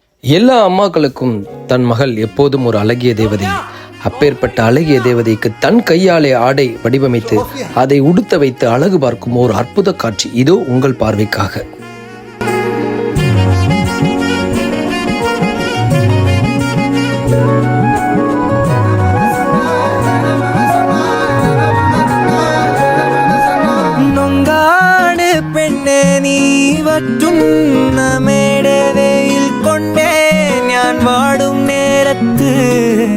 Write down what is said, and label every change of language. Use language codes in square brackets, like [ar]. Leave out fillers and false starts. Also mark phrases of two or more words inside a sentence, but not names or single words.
[ta] எல்லா அம்மாக்களுக்கும் தன் மகள் எப்போதும் ஒரு அழகிய தேவதை. அப்பேற்பட்ட அழகிய தேவதைக்கு தன் கையாலே ஆடை வடிவமைத்து அதை உடுத்த வைத்து அழகு பார்க்கும் ஒரு அற்புத காட்சி இதோ உங்கள் பார்வைக்காக. [ml] നൊങ്കാട് പെണ്ണെ നീ വറ്റുന്ന മേടവയിൽ കൊണ്ടേ ഞാൻ വാടും നേരത്ത്